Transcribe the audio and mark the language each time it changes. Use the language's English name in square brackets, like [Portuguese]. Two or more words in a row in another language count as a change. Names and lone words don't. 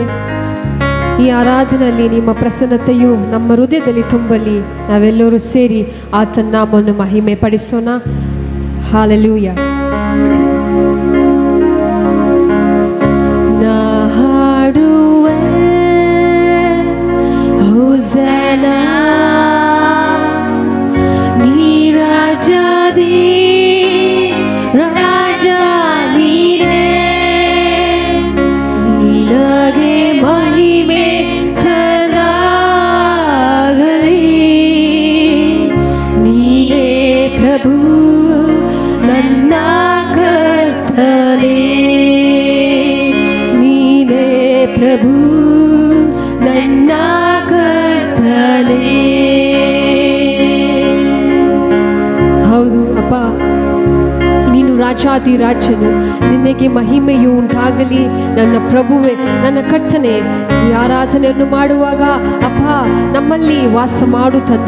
[Kannada] ಈ ಆರಾಧನೆಯಲ್ಲಿ ನಿಮ್ಮ ಪ್ರಸನ್ನತೆಯು ನಮ್ಮ ಹೃದಯದಲ್ಲಿ ತುಂಬಲಿ. ನಾವೆಲ್ಲರೂ ಸೇರಿ ಆತನ ನಾಮವನ್ನು ಮಹಿಮೆ ಪಡಿಸೋಣ. ಹಲ್ಲೆಲೂಯಾ. Hosanna, ನೀ ರಾಜಾಧಿ, ರಾಜ ನೀನೆ, ನಿನಗೆ ಮಹಿಮೆ ಸದಾಗಲಿ, ನೀನೆ ಪ್ರಭು ನನ್ನ ಕರ್ತನೆ, ನೀನೆ ಪ್ರಭು ನನ್ನ ಹೌದು ಅಪ್ಪ, ನೀನು ರಾಜಾಧಿರಾಜನು, ನಿನಗೆ ಮಹಿಮೆಯು ಉಂಟಾಗಲಿ. ನನ್ನ ಪ್ರಭುವೆ, ನನ್ನ ಕರ್ತನೆ, ಈ ಆರಾಧನೆಯನ್ನು ಮಾಡುವಾಗ ಅಪ್ಪ ನಮ್ಮಲ್ಲಿ ವಾಸ ಮಾಡು ತಂದೆ.